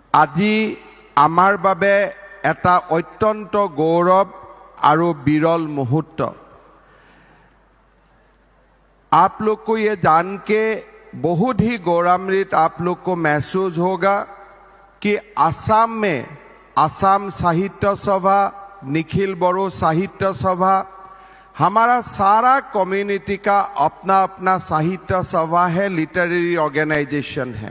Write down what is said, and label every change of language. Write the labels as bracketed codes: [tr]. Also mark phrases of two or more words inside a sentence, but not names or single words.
[as] আজি আমাৰ বাবে এটা অত্যন্ত গৌৰৱ আৰু বিৰল মুহূৰ্ত। [hi] आप लोग को ये जान के बहुत ही गौरवान्वित आप लोग को महसूस होगा कि असम में असम साहित्य सभा, निखिल बड़ो साहित्य सभा, हमारा सारा कम्युनिटी का अपना अपना साहित्य सभा है, [en] literary organisation [hi] है।